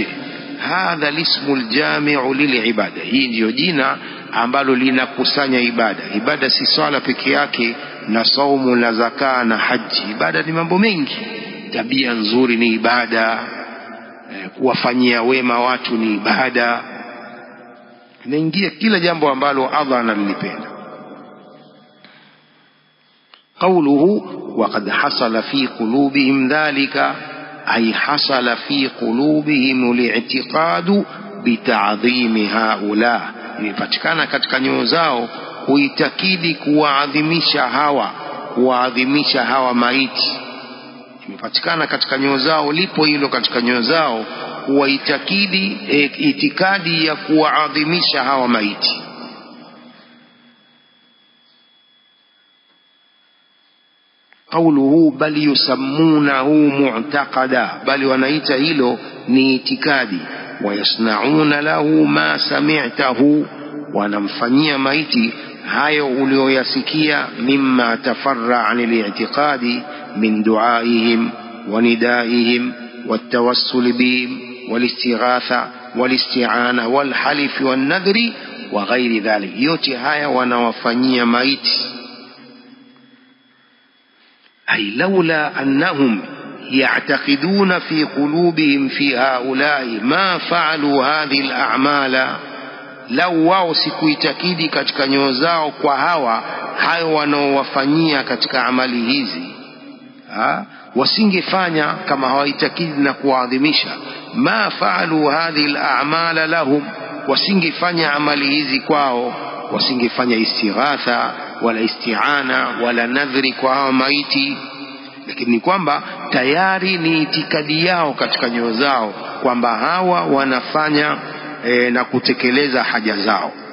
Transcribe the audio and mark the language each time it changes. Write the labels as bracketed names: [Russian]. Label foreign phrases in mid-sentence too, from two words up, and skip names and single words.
[Arabic] هذا الاسم الجامع للعبادة, [Swahili] hii ndiyo jina ambalo linakusanya ibada. Ibada si swala peke yake na saumu na zaka na haji. Ibada ni mambo mengi. Tabia nzuri ni ibada, kuwafanyia wema watu ni ibada, inaingia kila jambo ambalo Allah analipenda. [Arabic] قوله وقد حصل في قلوبهم ذلك أي حصل في قلوبهم الاعتقاد بتعظيم هؤلاء، [Swahili] imepatikana katika nyoyo zao kuitakidi kuwaadhimisha hawa maiti. Imepatikana katika nyoyo zao, lipo hilo katika nyoyo zao, kuwaitakidi itikadi ya kuwaadhimisha hawa maiti. [Arabic] قوله بل يسمونه معتقدا، بل [Swahili] wanaita hilo ni itikadi. [Arabic] ويصنعون له ما سمعته، [Swahili] wanamfanyia maiti hayo ulioyasikia. [Arabic] مما تفرع عن الاعتقاد من دعائهم وندائهم والتوسل بهم والاستغاثة والاستعانة والحلف والنذر وغير ذلك. [Swahili] yote haya wanawafanyia maiti. [Arabic] أي لولا أنهم يعتقدون في قلوبهم في هؤلاء ما فعلوا هذه الأعمال، [Swahili] لو wao sikuitakidi katika nyoyo zao kwa hayo wanaowafanyia katika amali hizi, wasingefanya kama hawaitakidi na kuadhimisha. [Arabic] ما فعلوا هذه الأعمال لهم، [Swahili] wasingefanya amali hizi kwao, wasingefanya istighatha wala isti'ana wala nadhri kwa hawa maiti. Lakini ni kwamba tayari ni itikadi yao katika nyoyo zao kwamba hawa wanafanya na kutekeleza haja zao.